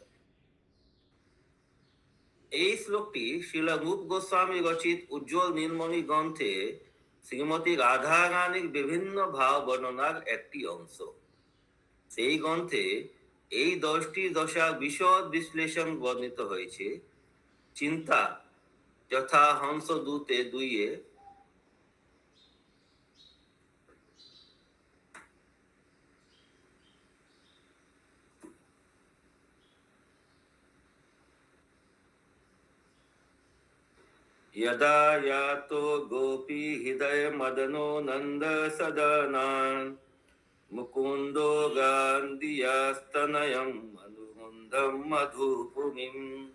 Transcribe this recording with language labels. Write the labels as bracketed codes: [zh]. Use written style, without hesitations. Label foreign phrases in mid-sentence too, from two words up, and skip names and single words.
[bn] এই শ্লোকটি শ্রীল রূপ গোস্বামী রচিত উজ্জ্বল নীলমণি গ্রন্থে শ্রীমতী রাধা রানীর বিভিন্ন ভাব বর্ণনার একটি অংশ। সেই গ্রন্থে এই 10টি দশা বিশদ বিশ্লেষণ বর্ণিত হয়েছে। চিন্তা যথা হংস দূতে 2-এ [sa] यदा यातो गोपी हृदय मदनो नंद सदनान् मुकुंदो गांधियास्तनयम् अनुरुन्धं मधुपुरीम्।